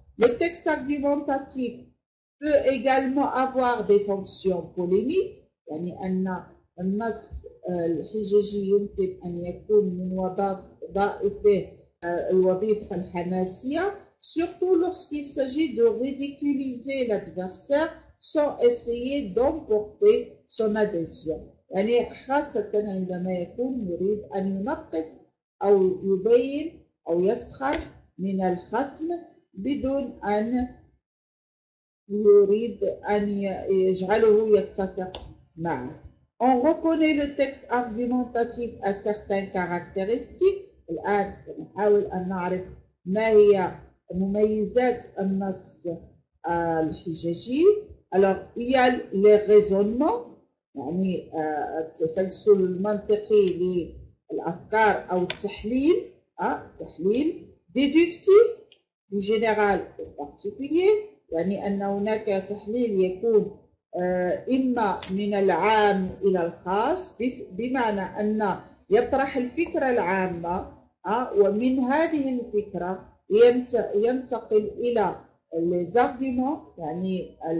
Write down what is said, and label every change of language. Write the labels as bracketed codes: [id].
[fr] Le texte argumentatif peut également avoir des fonctions polémiques, [ar] يعني أن النص الحججي يمكن أن يكون من وظائفه الوظيفة الحماسية, [fr] surtout lorsqu'il s'agit de ridiculiser l'adversaire sans essayer d'emporter son adhésion. [ar] يعني خاصة عندما يكون يريد أن ينقص أو يبين أو يسخر من الخصم بدون أن يريد أن يجعله يتفق معه. [fr] On reconnaît le texte argumentatif à certaines caractéristiques. [ar] الآن نحاول أن نعرف ما هي مميزات النص الحججي. [fr] Alors il y a les raisonnements, [ar] يعني التسلسل المنطقي للأفكار أو التحليل تحليل [fr] déductif du général au particulier, [ar] يعني أن هناك تحليل يكون إما من العام إلى الخاص, بمعنى أن يطرح الفكرة العامة ومن هذه الفكرة ينتقل إلى [fr] les arguments, [ar] يعني